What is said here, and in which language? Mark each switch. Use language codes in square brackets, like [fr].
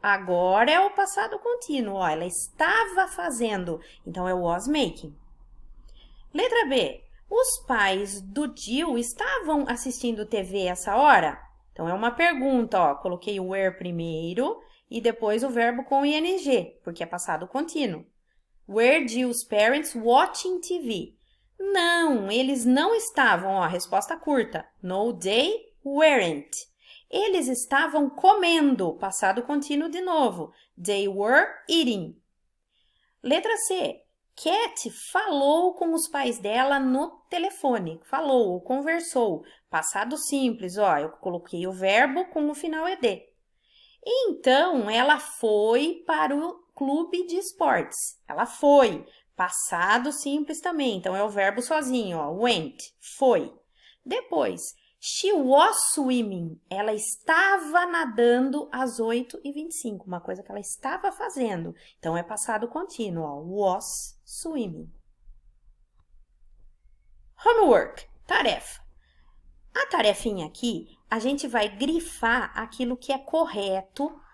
[pt] Agora é o passado contínuo, ó. Ela estava fazendo. Então, é was making. Letra B. Os pais do Jill estavam assistindo TV essa hora? Então, é uma pergunta, ó. Coloquei o were primeiro e depois o verbo com ing, porque é passado contínuo. [en] Were Jill's parents watching TV? [pt] Não, eles não estavam, ó. Resposta curta. [en] No, they weren't. [pt] Eles estavam comendo, passado contínuo de novo. [en] They were eating. [pt] Letra C. Cat falou com os pais dela no telefone. Falou ou conversou. Passado simples, ó. Eu coloquei o verbo com o final ed. Então, ela foi para o clube de esportes. Ela foi. Passado simples também. Então, é o verbo sozinho, ó. [en] Went. Foi. Depois, she was swimming. [pt] Ela estava nadando às 8h25. Uma coisa que ela estava fazendo. Então, é passado contínuo, ó. [en] Was swimming. [pt] Homework. Tarefa. A tarefinha aqui, a gente vai grifar aquilo que é correto.